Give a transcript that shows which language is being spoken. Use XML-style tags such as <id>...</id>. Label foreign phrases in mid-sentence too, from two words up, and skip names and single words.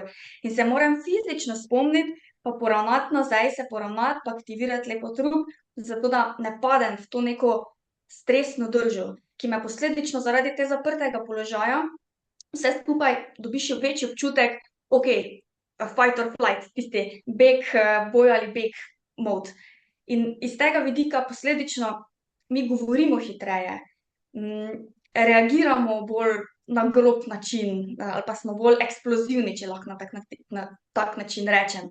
<sl>In se moram fizično spomniti, pa poravnati nazaj, se poravnati, pa aktivirati lepo trup, zato da ne padem v to neko stresno držo, ki me posledično zaradi tega zaprtega položaja vse skupaj dobiš večji občutek, okej,</sl> <en>fight or flight,</en> <sl>tisti beg, boj ali beg mode. In iz tega vidika posledično mi govorimo hitreje, reagiramo bolj na grob način, ali pa smo bolj eksplozivni, če lahko na tak način rečem.</sl>